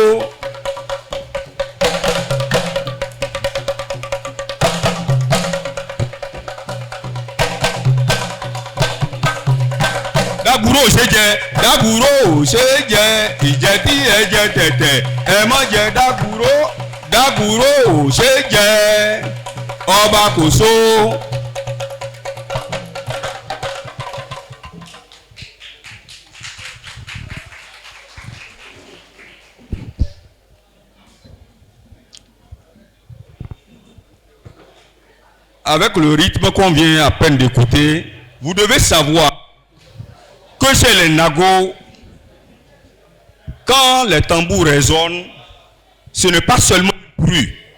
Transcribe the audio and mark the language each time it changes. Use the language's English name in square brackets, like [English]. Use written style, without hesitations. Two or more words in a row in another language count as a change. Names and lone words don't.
[Yoruba] Dágúrò ò ṣe jẹ dágúrò ò ṣe jẹ ìjẹ tí ẹ jẹ tẹ̀tẹ̀ ẹ má jẹ dágúrò dágúrò ò ṣe jẹ ọba kò so. [French] Avec le rythme qu'on vient à peine d'écouter, vous devez savoir que chez les Nago, quand les tambours résonnent, ce n'est pas seulement un bruit.